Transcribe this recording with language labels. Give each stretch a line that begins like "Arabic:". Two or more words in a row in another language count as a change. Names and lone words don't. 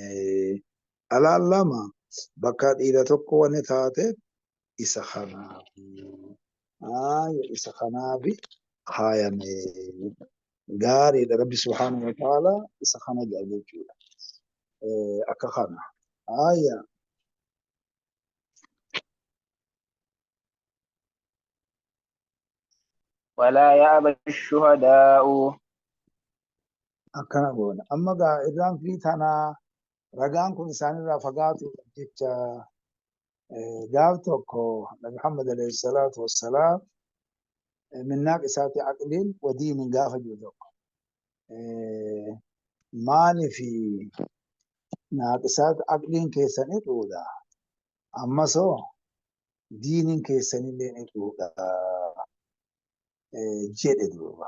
Oromo: Alaan lama bakka dhiira tokko wanni taate isa kanaafi kaayame. Gaariidha Rabbi
Arabic: سبحانه وتعالى
Oromo: isa kana jedha jechuudha. Akka kana.
Arabic: ولا يأبى الشهداء
Oromo: Akkana goona. Amma gaa irraanfii tanaa ragaan kun isaanirraa fagaatu jecha gaaf tokko Nabi Muhammad
Arabic: عليه الصلاة والسلام من ناقصات عقل ودين
Oromo: gaafa jiru tokko maalifi
Arabic: ناقصات عقل
Oromo: keessan hidhuudha ammasoo diinin keessanillee hidhuudha jedhe duuba.